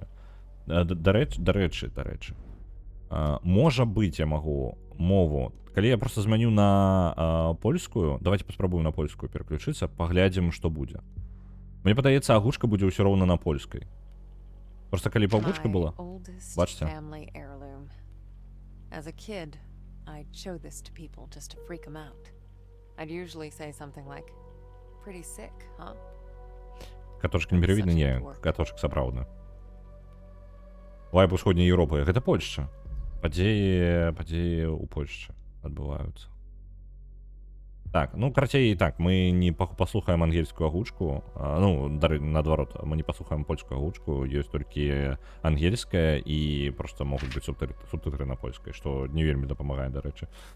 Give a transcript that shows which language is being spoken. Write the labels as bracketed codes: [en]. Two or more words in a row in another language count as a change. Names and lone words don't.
[be] Дарэчы. Можа быць, я магу мову. Калі я проста змяню на польскую, давайте паспрабуем на польскую пераключыцца, паглядзім, што будзе. Мне падаецца, агучка будзе ўсё роўна на польскай. Просто калі паўгучка была, бачце. [en] As a kid, I'd show this to people just to freak them out. I'd usually say something like, "Pretty sick, huh?" [be] Каточка не перавідна, не, каточак сапраўдна. Вайб усходняй Еўропы, гэта Польшча. Падзеі ў Польшчы адбываюцца. Так, ну, карацей, так, мы не паслухаем ангельскую агучку, ну, наадварот, мы не паслухаем польскую агучку, ёсць толькі ангельская, і проста могуць быць субтытры на польскай, што не вельмі дапамагае, дарэчы.